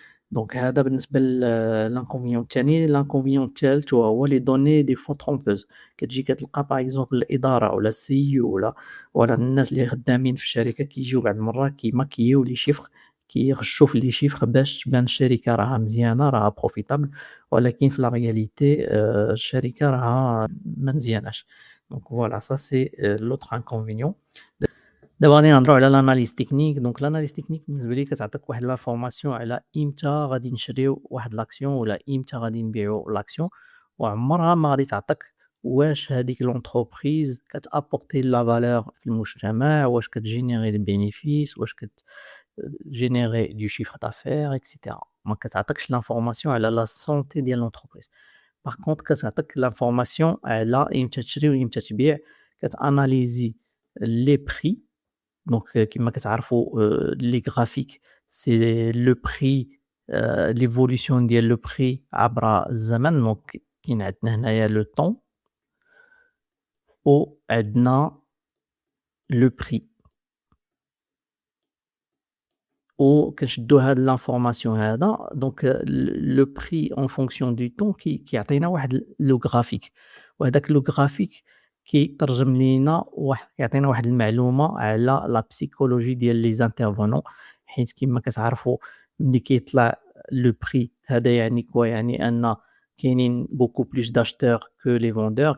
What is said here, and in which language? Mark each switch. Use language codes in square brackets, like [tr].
[ar] دونك هذا بالنسبة l'inconvénient التاني. [fr] l'inconvénient [ar] التالت وهو [fr] les données des fois trompeuses. [ar] كتجي كتلقى [fr] par exemple [ar] الإدارة ولا الCEO ولا الناس اللي خدامين في الشركة كيجيو بعض المرات كيماكيو لي chiffres كيغشوا في لي chiffres باش تبان الشركة راها مزيانة راها [fr] profitable، ولكن في la réalité [ar] الشركة راها ما مزياناش. [fr] donc voilà ça c'est l'autre inconvénient. [ar] دابا غادي نهضروا على l'analyse technique. دونك l'analyse technique بالنسبة لي كتعطيك واحد لانفورماسيون على إمتى غادي نشريو واحد لاكسيون ولا إمتى غادي نبيعو لاكسيون، وعمرها ما غادي تعطيك واش هاديك لونتربريز كتابورتي لا فالور في المجتمع، واش كتجينيري دي bénéfices، واش كتجينيري [fr] du chiffre d'affaires [ar] etc. ما كتعطيكش لانفورماسيون على لا سونتي ديال لونتربريز. باغ كونطخ كتعطيك لانفورماسيون على إمتى تشري وإمتى تبيع. كتاناليزي لي بري [fr] Donc [ar] كيما كتعرفوا [fr] les graphiques c'est le prix l'évolution ديال le prix [ar] عبر الزمن. دونك كاين عندنا هنايا le temps وعندنا le prix. وكنشدّو هاد l'information هذا دونك [fr] le prix en fonction du temps [ar] كيعطينا واحد le graphique. وهداك le graphique كيترجم لينا كيعطينا واحد المعلومة على [fr] la psychologie [ar] ديال [fr] les intervenants. [ar] حيت كيما كتعرفوا ملي كيطلع le prix هذا يعني كوا يعني أن كاينين [fr] beaucoup plus d'acheteurs que les vendeurs.